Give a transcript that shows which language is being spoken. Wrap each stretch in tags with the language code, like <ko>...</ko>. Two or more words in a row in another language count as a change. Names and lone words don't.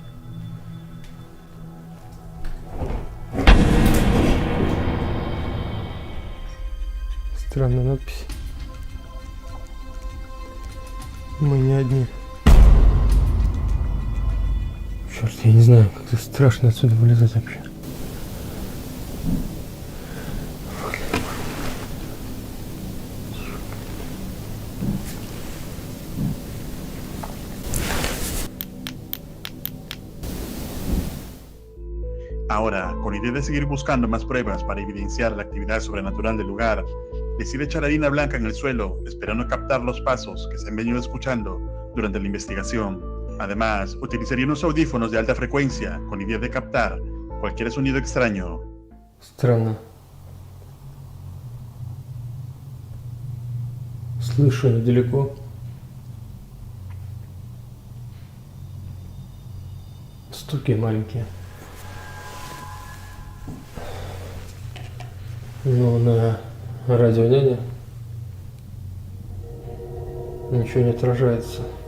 <ru>Странная надпись. Мы не одни. Черт, я не знаю, как-то страшно отсюда вылезать вообще.</ru> <es>Ahora, con idea de seguir buscando más pruebas para evidenciar la actividad sobrenatural del lugar, decide echar harina blanca en el suelo, esperando captar los pasos que se han venido escuchando durante la investigación. Además, utilizaría unos audífonos de alta frecuencia con idea de captar cualquier sonido extraño.</es> <ru>Странно. Слышу недалеко. Стуки маленькие. Но на радио няня ничего не отражается.</ru>